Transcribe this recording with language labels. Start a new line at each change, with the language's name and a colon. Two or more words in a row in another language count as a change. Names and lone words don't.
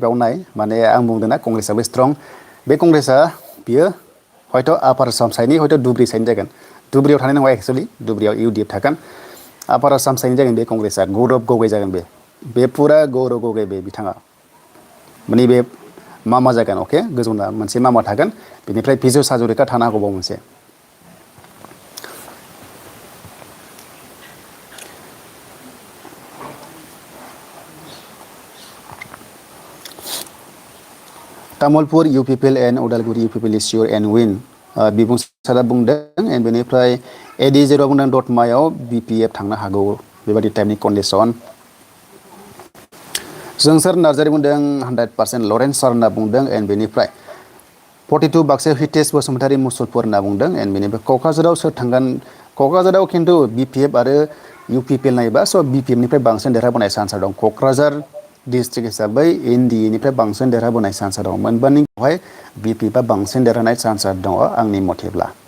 Bodo: बेयाव नाय माने आं बुंदों ना कंग्रेसआबो स्ट्रं बे कंग्रेसआ बियो हयथ' आपार आसाम साइडनि हयथ' धुब्रि साइडनि जागोन धुब्रियाव थानाय नङा एक्सुवेलि धुब्रियाव इउ डि एफ थागोन आपार आसाम साइडनि जागोन बे कंग्रेसआ गौरब गगৈ जागोन बे फुरा गौरब गगৈ बे बिथाङा माने बे मा जागोन अके गोजौना मोनसे मा थागोन बेनिफ्राय पिजु हाजरिका थानो हागौबाव मोनसे तामुलपुर UPPL एन्ड उदालगुरि UPPL
English: is sure and win
Bodo: बिबुंसारा बुंदों एन्ड बेनिफ्राय एडि जेराव बुंदों दतमायाव BPF थांनो हागौ बेबायदि टाइपनि कन्डिसन जोंसार नार्जारि बुंदों 100% लरेन्स सार होनना बुंदों एन्ड बेनिफ्राय 42 बाक्सायाव हितेश बसुमतारी मुसलपुर होनना बुंदों एन्ड बेनिफ्राय क'क्राझाराव सोर थांगोन क'क्राझाराव खिन्थु BPF आरो UPPL नायोबा स' BPF निफ्राय बांसिन देरहाबोनाय चान्सआ दं क'क्राझार डिस्ट्रिक्ट हिसाबै NDA निफ्राय बांसिन देरहाबोनाय चान्सआ दं मोनबानियावहाय BPF आ बांसिन देरहानाय चान्सआ दङ आंनि मथेब्ला